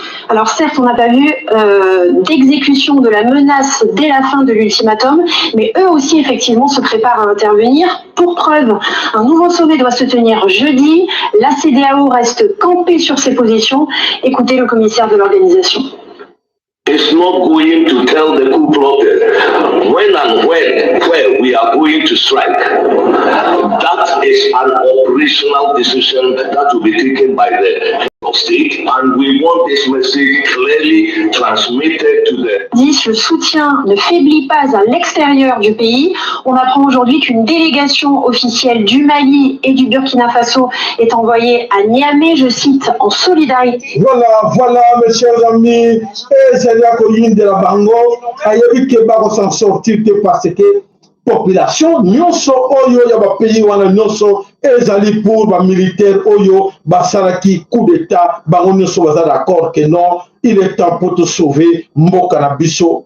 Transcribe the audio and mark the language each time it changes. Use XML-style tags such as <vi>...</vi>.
<fr>Alors certes, on n'a pas vu d'exécution de la menace dès la fin de l'ultimatum, mais eux aussi effectivement se préparent à intervenir. Pour preuve, un nouveau sommet doit se tenir jeudi. La CEDEAO reste campée sur ses positions. Écoutez le commissaire de l'organisation.</fr> <en>It's not going to tell the coup plotters when and where we are going to strike. That is an operational decision that will be taken by the state, and we want this message clearly transmitted to the...</en> <fr>Le soutien ne faiblit pas à l'extérieur du pays. On apprend aujourd'hui qu'une délégation officielle du Mali et du Burkina Faso est envoyée à Niamey, je cite, en solidarité. Voilà, mes chers amis,</fr> <ln>de la Bango, ayebi keba ko</ln> <fr>s'en sortir parce que</fr> <ln>population nyonso oyo ya ba pays wana nyonso ezali pour ba militaire oyo basalaki coup d'état bango nyonso baza d'accord que</ln> <fr>non, il est temps pour te sauver</fr> <ln>mboka na biso.</ln>